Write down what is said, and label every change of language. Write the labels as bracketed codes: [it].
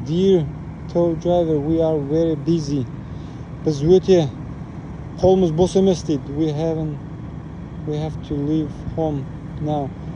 [en] Dear tow driver, we are very busy. [kk] Біз өте қолымыз бос емес дейді. [en] We have to leave home now.